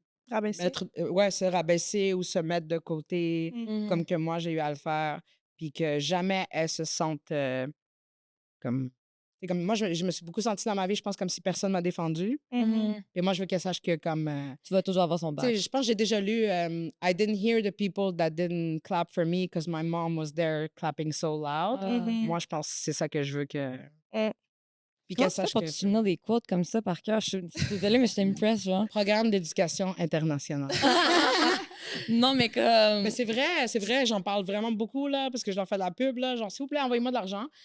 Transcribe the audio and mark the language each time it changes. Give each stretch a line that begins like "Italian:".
French: Rabaisser. ouais, se rabaisser ou se mettre de côté, Mhm. comme que moi, j'ai eu à le faire. Puis que jamais elle se sente comme... C'est comme moi, je me suis beaucoup sentie dans ma vie, je pense, comme si personne m'a défendue. Mhm. Et moi, je veux qu'elle sache que comme... Tu vas toujours avoir son tu sais, bac. je pense que j'ai déjà lu
English: I didn't hear the people that didn't clap for me because my mom was there clapping so loud. Ah. Mhm.
French: Moi, je pense que c'est ça que je veux que... Puis Comment qu'elle tu fais sache pour que... te souvenir des quotes comme ça par cœur? Je suis désolée, mais je t'impresse, genre. Programme d'éducation internationale. Non, mais comme. Mais c'est vrai, j'en parle vraiment beaucoup, là, parce que je leur fais de la pub, là, genre, s'il vous plaît, envoyez-moi de l'argent.